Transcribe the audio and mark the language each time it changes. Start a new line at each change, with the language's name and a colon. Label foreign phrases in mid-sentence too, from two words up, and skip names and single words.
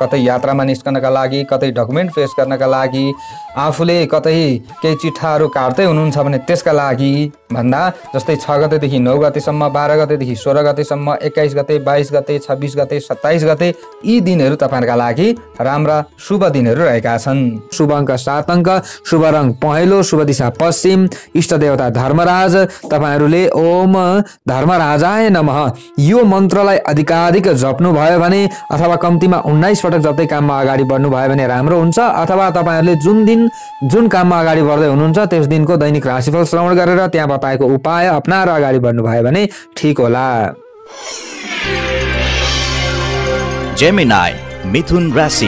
Nepali: कतै यात्रामा निस्कनका लागि, कतै डकुमेन्ट पेश गर्नका लागि, आफूले कतै केही चिट्ठाहरू काट्दै हुनुहुन्छ भने त्यसका लागि भन्दा जस्तै 6 गतेदेखि 9 गतेसम्म, 12 गतेदेखि 16 गतेसम्म, 21 गते, 22 गते, 26 गते, 27 गते यी दिनहरू तपाईहरुका लागि राम्रा शुभ दिनहरू रहेका छन्। शुभ अङ्क 7 अङ्क, शुभ रङ पहेँलो, शुभ दिशा पश्चिम, इष्ट देवता धर्मराज। तपाईहरुले
Sanskrit: ओम धर्मराजाय नमः
Nepali: यो मन्त्रलाई अधिकाधिक जप्नु भयो भने अथवा कम्तीमा 19 पटक जप्दै काममा अगाडि बढ्नु भयो भने राम्रो हुन्छ। अथवा तपाईहरुले जुन काममा अगाडि बढ्दै हुनुहुन्छ त्यस दिनको दैनिक राशिफल श्रवण गरेर त्यहाँ बताएको उपाय अपनाएर अगाडि बढ्नु भयो भने ठीक होला। जेमिनाई मिथुन राशि।